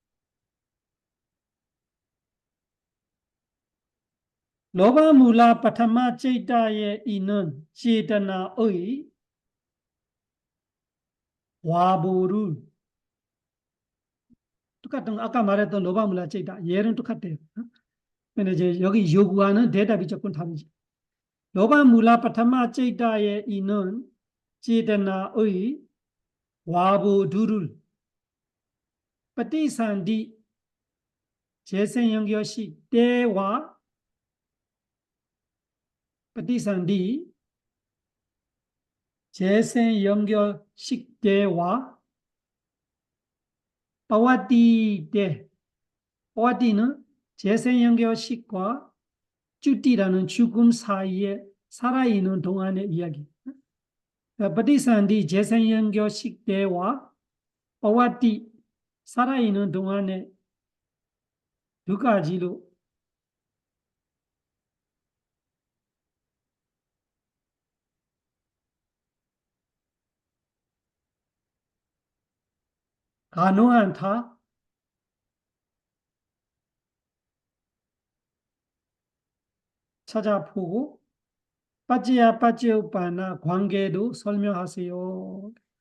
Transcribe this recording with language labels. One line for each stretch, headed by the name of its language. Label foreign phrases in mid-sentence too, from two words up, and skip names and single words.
Korean: 로바물라 파타마 제이타에 있는 제타나의 와보를 똑같은 아까 말했던 로바물라 제이타 얘는 똑같아요. 근데 이제 여기 요구하는 대답이 조금 다르지. 로바물라 파타마 제이타에 있는 제타나의 와보들을 ปฏิสันธิ 재생연결식 때와 ปฏิสันธิ 재생연결식 때와 빠와띠 때, 빠와띠는 재생연결식과 쭈띠라는 죽음 사이에 살아있는 동안의 이야기. ปฏิสันธิ 재생연결식 때와 빠와띠 살아있는 동안의 두 가지로 가능한 다 찾아보고 빠지야 빠지오빠나 관계도 설명하세요.